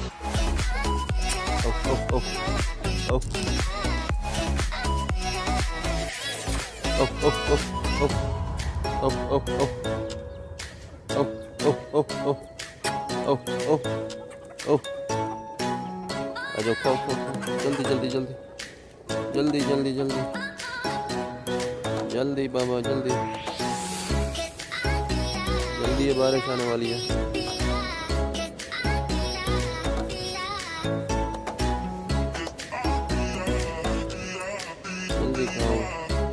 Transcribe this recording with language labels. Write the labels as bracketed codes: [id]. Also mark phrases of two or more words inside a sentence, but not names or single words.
[hi] ओह ओह ओह ओह ओह ओह ओह ओह ओह ओह ओह ओह ओह ओह, आ जाओ, खाओ खाओ, जल्दी जल्दी जल्दी जल्दी जल्दी जल्दी जल्दी बाबा जल्दी जल्दी, ये बारिश आने वाली है। जल्दी खाओ।